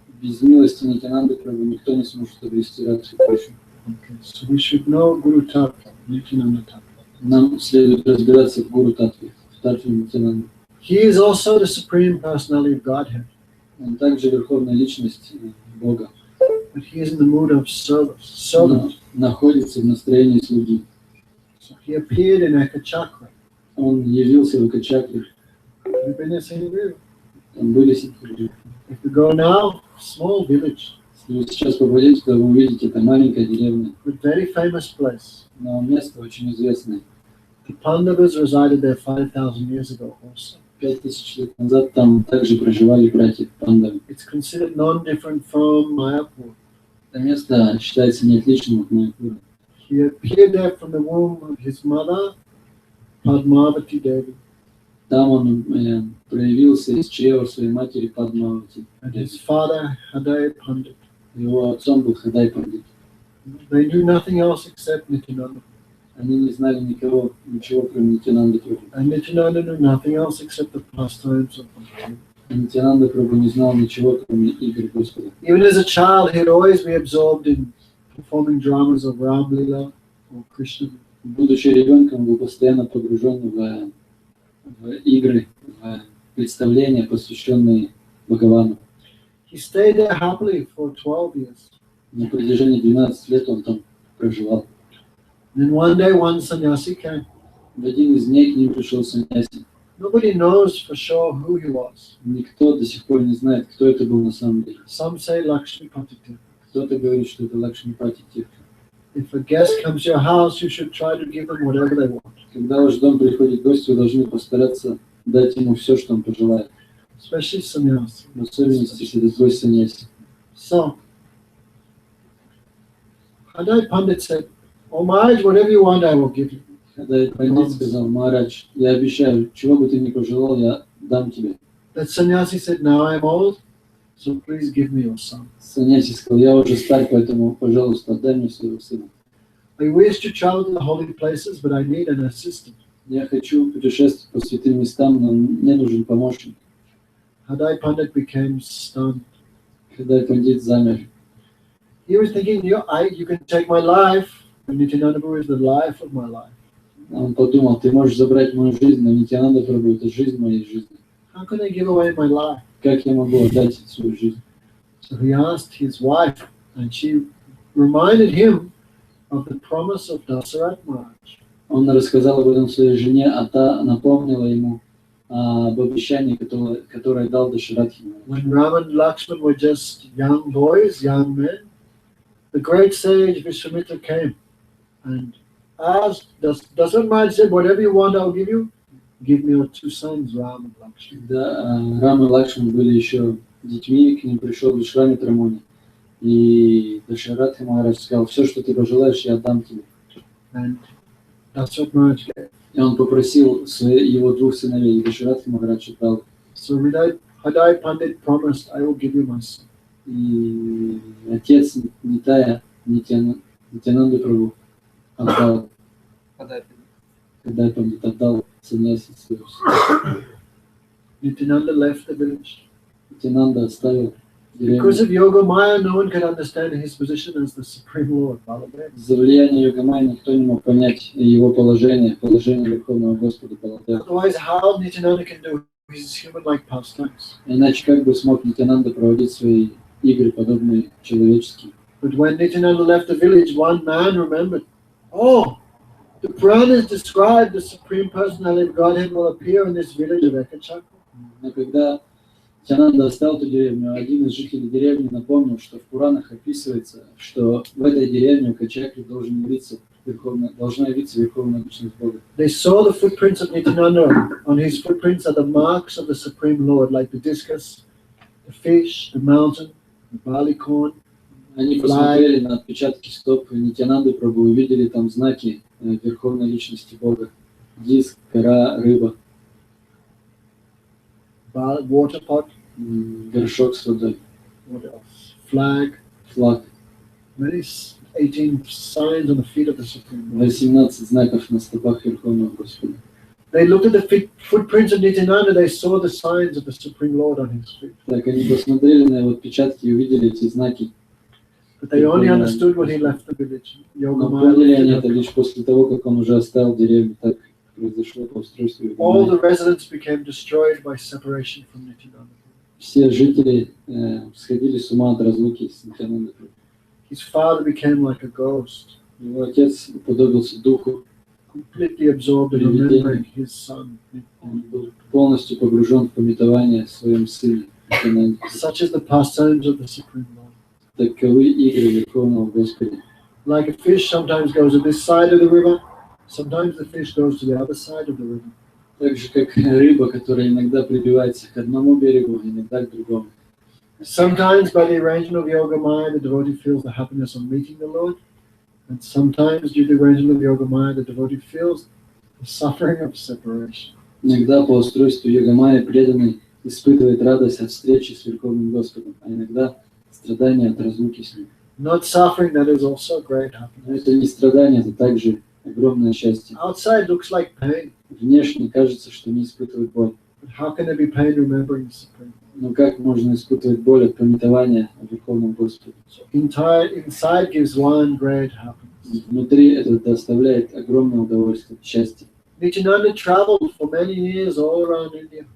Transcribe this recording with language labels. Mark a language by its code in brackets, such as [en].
[ru] Без милости Нитянанды Прабху никто не сможет обрести Радху Кришну. [en] Okay, so we should know Guru Tattva, Nityananda Tattva. [ru] Нам следует разбираться в Гуру Татве, в Татве Нитянанды. [en] He is also the Supreme Personality of Godhead. [ru] Он также верховная личность Бога. [en] But he is in the mood of service. [ru] Он находится в настроении слуги. [en] So he appeared in Ekachakra. [ru] Он явился в Экачакре. [en] We've been there, seen him. [ru] Там были ситхи. [en] If we go now, small village, [ru] Если вы сейчас попадете, то вы увидите, это маленькая деревня, [en] but very famous place. [ru] но место очень известное. [en] The Pandavas resided there 5,000 years ago also. [ru] 5000 лет назад там также проживали братья Пандавы. [en] It's considered non-different from Mayapur. [ru] Это место считается неотличным от Майяпура. [en] He appeared there from the womb of his mother, Padmavati Devi, [ru] Там он проявился из чрева своей матери Падмавати. [en] and his father, Haday Pandit. [ru] Его отцом был Хадай Пандит. [en] They knew nothing else except Nityananda. [ru] Они не знали ничего, кроме Нитянанды Прабху. [en] And Nityananda knew nothing else except the pastimes of Bhagavan. [ru] Нитянанда Прабху не знал ничего, кроме игр Господа. [en] Even as a child, he'd always be absorbed in performing dramas of Ram Lila or Krishna. [ru] Будучи ребенком, был постоянно погружен в игры, в представления, посвященные Бхагавану. [en] He stayed there happily for 12 years. [ru] На протяжении 12 лет он там проживал. [en] Then one day, one sannyasi came. [ru] В один из дней к ним пришел саньяси. [en] Nobody knows for sure who he was. [ru] Никто до сих пор не знает, кто это был на самом деле. [en] Some say Lakshmipati Tirtha. [ru] Кто-то говорит, что это Лакшмипати Тиртха. [en] If a guest comes to your house, you should try to give them whatever they want, [ru] Когда в ваш дом приходит гость, вы должны постараться дать ему все, что он пожелает. [en] especially sannyasi. [ru] В особенности, если это гость саньяси. [en] So, Haday Pandit said, "Oh Maharaj, whatever you want, I will give you." [ru] Когда пандит сказал: Махарадж, я обещаю, чего бы ты ни пожелал, я дам тебе. [en] That sannyasi said, "Now I'm old, so please give me your son. [ru] Саньяси сказал: я уже стар, поэтому, пожалуйста, отдай мне своего сына. [en] I wish to travel to the holy places, but I need an assistant." [ru] Я хочу путешествовать по святым местам, но мне нужен помощник. [en] Haday Pandit became stunned. [ru] Когда пандит замер, [en] He was thinking, you can take my life, and Nityananda Prabhu is the life of my life. [ru] он подумал: ты можешь забрать мою жизнь, но Нитянанда Прабху — это жизнь моей жизни. [en] How can I give away my life? [ru] Как я могу отдать свою жизнь? [en] So he asked his wife, and she reminded him of the promise of Dasarat Maharaj. [ru] Он рассказал об этом своей жене, а та напомнила ему об обещании, которое дал Дашаратхи. [en] When Ram and Lakshman were just young boys, young men, the great sage Vishwamitra came and asked, Dasharatha Maharaj said, whatever you want, I'll give you. Give me your two sons, Ram and Lakshman. [ru] Когда Рам и Лакшман были еще детьми, к ним пришел Вишвамитра Муни. И Дашаратха Махарадж сказал, все, что ты пожелаешь, я отдам тебе. [en] And Dasharatha Maharaj gave. [ru] И он попросил его двух сыновей, и Дашаратха Махарадж отдал. [en] So Hadai Pandit promised, I will give you my son. [ru] И отец Нитая, Нитянанда Прабху, отдал, когда Пандит отдал саньяси своего сына. [en] Nityananda left the village. [ru] Нитянанда оставил [en] Because [ru] деревню. [en] of Yoga Maya, no one could understand his position as the Supreme Lord, Baladev. [ru] За влияние Йогамайи никто не мог понять его положение Верховного Господа Баладева. [en] Otherwise, how Nityananda can do his human-like pastimes? [ru] Иначе как бы смог Нитянанда проводить свои игры, подобные человеческим. [en] But when Nityananda left the village, one man remembered, oh, the Puranas describe the Supreme Personality of Godhead will appear in this village of Ekachakra. [ru] Но когда Нитянанда оставил эту деревню, один из жителей деревни напомнил, что в Пуранах описывается, что в этой деревне в Качакре должна явиться Верховная Личность Бога. [en] They saw the footprints of Nityananda. On his footprints are the marks of the Supreme Lord, like the discus, the fish, the mountain, the barley corn. [ru] Они посмотрели на отпечатки стоп Нитянанды Прабху и увидели там знаки Верховной Личности Бога. Диск, гора, рыба, [en] Water pot, [ru] горшок с водой, [en] what else? Flag, [ru] флаг. [en] many 18 signs on the feet of the Supreme Lord. [ru] 18 знаков на стопах Верховного Господа. [en] They looked at the footprints of Nityananda, they saw the signs of the Supreme Lord on his feet. [ru] Так, они посмотрели на его отпечатки и увидели эти знаки. [en] But they only understood when he left the village. Yoga [ru] Но [en] Maya [ru] поняли они [en] lifted [ru] это [en] up. [ru] лишь после того, как он уже оставил деревню. Так произошло по устройству [en] All [ru] Йогамайи. [en] the residents became destroyed by separation from Nityananda. [ru] Все жители сходили с ума от разлуки с Нитянандой. [en] His father became like a ghost, [ru] Его отец уподобился духу, [en] completely absorbed in remembering his son. [ru] он был полностью погружен в пометование о своем сыне Нитянанде. [en] Such is the pastimes of the Supreme Lord. [ru] Таковы игры Верховного Господа. [en] Like a fish sometimes goes to this side of the river, sometimes the fish goes to the other side of the river. [ru] Так же, как рыба, которая иногда прибивается к одному берегу, иногда к другому. [en] Sometimes by the arrangement of Yoga Maya, the devotee feels the happiness of meeting the Lord. And sometimes due to the arrangement of Yoga Maya, the devotee feels the suffering of separation. [ru] Иногда по устройству Йогамайи преданный испытывает радость от встречи с Верховным Господом, а иногда страдания от разлуки с ним. [en] Not suffering, that is also great happiness. [ru] Но это не страдание, это также огромное счастье. [en] Outside looks like pain, [ru] Внешне кажется, что не испытывает боль. [en] but how can there be pain remembering the Supreme Lord? [ru] Но как можно испытывать боль от пометования о Верховном Господе? [en] Inside gives one great happiness. [ru] Внутри это доставляет огромное удовольствие, счастье. [en] Nityananda traveled for many years all around India,